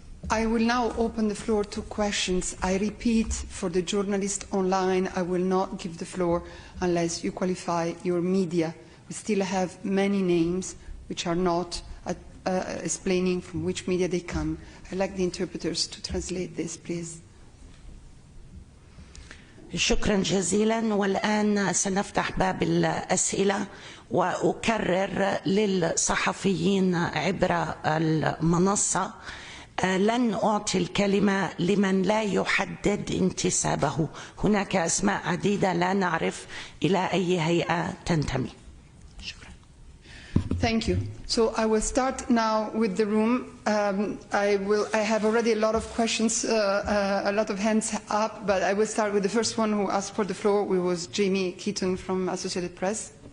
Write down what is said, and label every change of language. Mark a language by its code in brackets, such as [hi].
[en] I will now open the floor to questions. I repeat, for the journalists online, I will not give the floor unless you qualify your media. We still have many names which are not explaining from which media they come. I'd like the interpreters to translate this, please. [ar] شكرا جزيلا. والآن سنفتح باب الأسئلة، وأكرر للصحفيين عبر المنصة لن أعطي الكلمة لمن لا يحدد انتسابه. هناك أسماء عديدة لا نعرف إلى أي هيئة تنتمي. شكرا. [en] Thank you. So I will start now with the room. I have already a lot of questions, a lot of hands up, but I will start with the first one who asked for the floor, which was Jamie Keaton from Associated Press.